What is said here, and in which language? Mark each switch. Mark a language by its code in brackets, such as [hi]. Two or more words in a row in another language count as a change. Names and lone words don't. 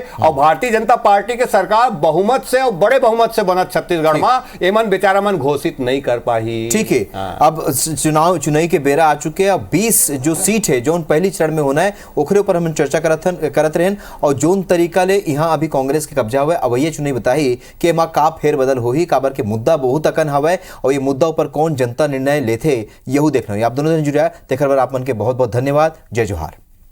[hne] और भारतीय जनता पार्टी के सरकार बहुमत से और बड़े बहुमत से बनत छत्तीसगढ़ में, एमन बेचारा मन घोषित नहीं कर पाही। ठीक है, अब चुनाई के बेरा आ चुके हैं। 20 जो सीट है जो पहली चरण में होना है ओखरे ऊपर हम चर्चा करत रहें, और जोन तरीका ले यहाँ अभी कांग्रेस के कब्जा हुआ है। अब ये चुनाई बताई कि एमा का फेर बदल होही, काबर के मुद्दा बहुत अकन हवा, और ये मुद्दा ऊपर कौन जनता निर्णय लेथे यहू देखना है। आप दोनों जन जुड़े तेखर बर आप मन के बहुत बहुत धन्यवाद। जय जोहार।